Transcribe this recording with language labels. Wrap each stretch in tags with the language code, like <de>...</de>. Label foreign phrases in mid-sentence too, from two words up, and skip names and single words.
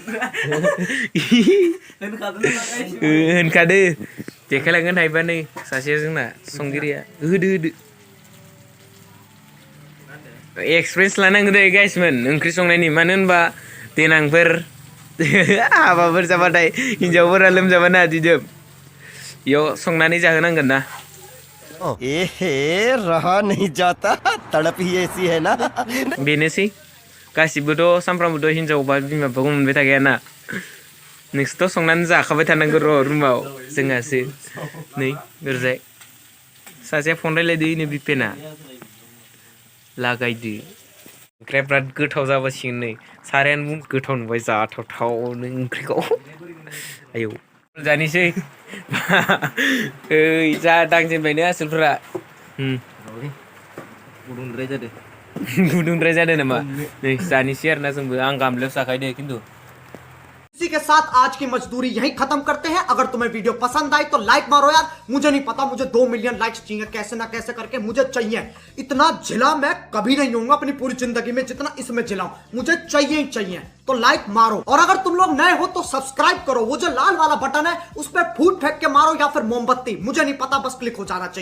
<brx>होनखादो देखायलांगोन हायोबा नै सासेया जोंना संगिरिया होदो एक्सपिरियेन्स लानांगौ दै गाइसमोन ओंख्रि संनायनि मानो होनबा देनांफोर हाबाफोर जाबाथाय हिन्जावफोरा लोमजाबाना दिदोम इयाव संनानै जाहोनांगोन ना</brx> <hi>रहा नहीं जाता तड़प ही ऐसी है ना</hi> <brx>बेनोसै गासिबोथ' सानफ्रामबोथ' हिन्जावबा बिमा बिफाखौ मोनबाय थाखायाना नोंसोरथ' संनानै जाखाबाय थानांगौ र' रुमाव जोंहासो नै ओरैजाय सासेया फन रायलायदो इनो बिपेना लागायदो ओंख्रिया बिराद गोथाव जाबासिगोन नै सारायानो गोथाव नुबाय जाथावथावनो ओंख्रिखौ आयौ जानोसै ओइ जा दांजेनबायनो आसोलफोरा गुदुंद्राय जादों नामा नै जानोसै आरोना जोंबो आं गामलायाव जाखायो दे खिन्थु</brx> <hi>इसी के साथ आज की मजदूरी यहीं खत्म करते हैं। अगर तुम्हें वीडियो पसंद आई तो लाइक मारो यार, मुझे नहीं पता, मुझे 2</hi> <en>million likes</en> <hi>चाहिए, कैसे ना कैसे करके मुझे चाहिए। इतना जिला मैं कभी नहीं होऊंगा अपनी पूरी जिंदगी में जितना इसमें जिलाऊं, मुझे चाहिए ही चाहिए। तो लाइक मारो और अगर तुम लोग नए हो तो सब्सक्राइब करो, वो जो लाल वाला बटन है उस पर फूट फेंक के मारो या फिर मोमबत्ती, मुझे नहीं पता, बस क्लिक हो जाना चाहिए।</hi>